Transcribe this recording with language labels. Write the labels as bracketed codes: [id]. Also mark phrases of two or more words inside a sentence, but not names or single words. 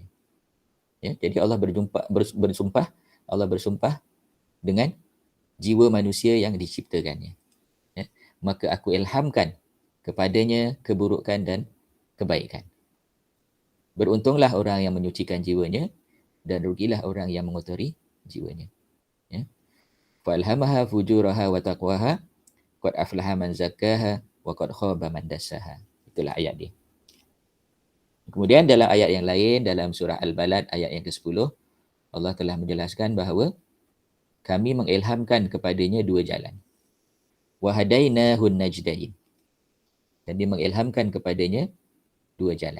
[ms] Ya, jadi Allah bersumpah dengan jiwa manusia yang diciptakannya. Ya, maka aku ilhamkan kepadanya keburukan dan kebaikan. Beruntunglah orang yang menyucikan jiwanya, dan rugilah orang yang mengotori jiwanya. Ya. [ar] فألهمها فجورها وتقواها، قد أفلح من زكاها وقد خاب من دساها. [ms] Itulah ayat dia. Kemudian dalam ayat yang lain, dalam surah Al-Balad ayat yang ke-10, Allah telah menjelaskan bahawa kami mengilhamkan kepadanya dua jalan. [ar] وهديناه النجدين. [ms] Dan dia mengilhamkan kepadanya dua jalan.